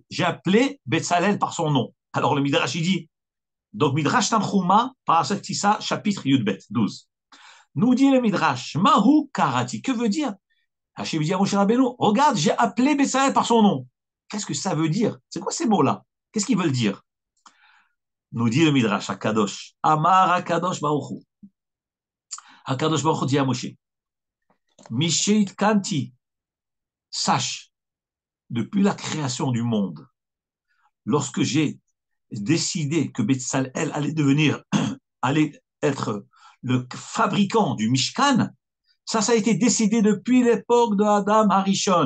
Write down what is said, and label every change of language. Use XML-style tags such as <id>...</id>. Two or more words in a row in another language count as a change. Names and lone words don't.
<fr>J'ai appelé Betzalel par son nom. Alors le Midrash il dit, donc Midrash Tanchuma, Parashat Kitissa, chapitre Yudbet, 12.</fr> <he>Nous dit le Midrash, מהו קראתי.</he> <fr>Que veut dire? Hachem dit à Moshe Rabbeinu, regarde, j'ai appelé Betzalel par son nom. Qu'est-ce que ça veut dire? C'est quoi ces mots-là? Qu'est-ce qu'ils veulent dire? Nous dit le Midrash, Akadosh. Amar Akadosh Baruch Hu. Akadosh Baruch Hu dit à Moshe, Misheit Kanti, sache, depuis la création du monde, lorsque j'ai décidé que Betzalel allait être le fabricant du Mishkan, ça a été décidé depuis l'époque de Adam Harishon.</fr>